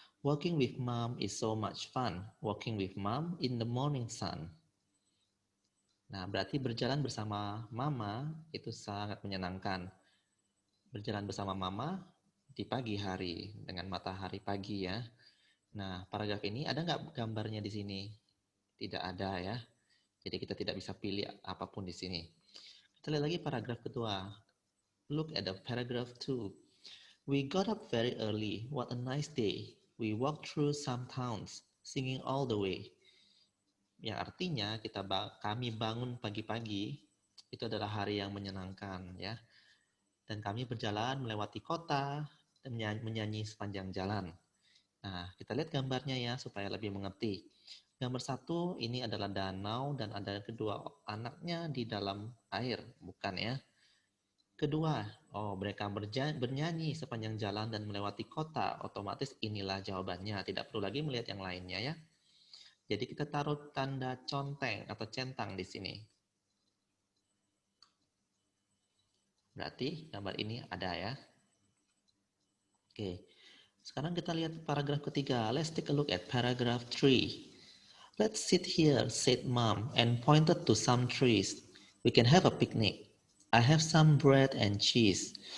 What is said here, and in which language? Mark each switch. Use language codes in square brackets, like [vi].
[en] Walking with mom is so much fun. Walking with mom in the morning sun. [id] Nah, berarti berjalan bersama mama itu sangat menyenangkan. Berjalan bersama mama di pagi hari dengan matahari pagi ya. Nah, paragraf ini ada nggak gambarnya di sini? Tidak ada ya. Jadi kita tidak bisa pilih apapun di sini. Kita lihat lagi paragraf kedua. [en] Look at the paragraph 2. We got up very early. What a nice day. We walked through some towns, singing all the way. [id] Yang artinya kami bangun pagi-pagi. Itu adalah hari yang menyenangkan ya. Dan kami berjalan melewati kota dan menyanyi sepanjang jalan. Nah, kita lihat gambarnya ya supaya lebih mengerti. Gambar 1 ini adalah danau dan ada kedua anaknya di dalam air, bukan ya? Kedua, mereka bernyanyi sepanjang jalan dan melewati kota. Otomatis inilah jawabannya. Tidak perlu lagi melihat yang lainnya ya. Jadi kita taruh tanda conteng atau centang di sini. Berarti gambar ini ada ya. Oke. Sekarang kita lihat paragraf ketiga. [en] Let's take a look at paragraph 3. Let's sit here, said Mom, and pointed to some trees. We can have a picnic. I have some bread and cheese.